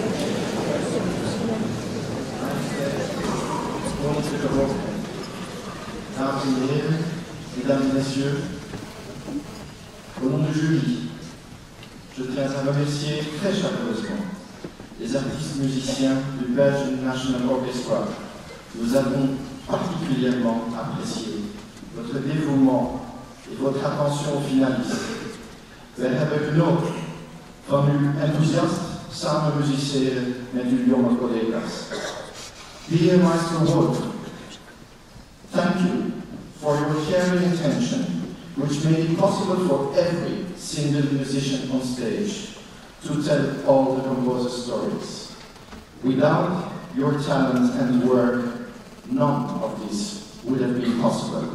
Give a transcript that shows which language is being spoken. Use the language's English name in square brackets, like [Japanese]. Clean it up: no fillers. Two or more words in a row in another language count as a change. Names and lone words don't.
[French] Mesdames et Messieurs, au nom du jury, je tiens à remercier très chaleureusement les artistes musiciens du Belgian National Orchestra. Nous avons particulièrement apprécié votre dévouement et votre attention aux finalistes. [Dutch] We hebben genoten van uw enthousiast samen musiceren met uw jonge collega's. [English] Dear Maestro Wolf, thank you for your caring attention, which made it possible for every single musician on stage to tell all the composer's stories. Without your talent and work, none of this would have been possible.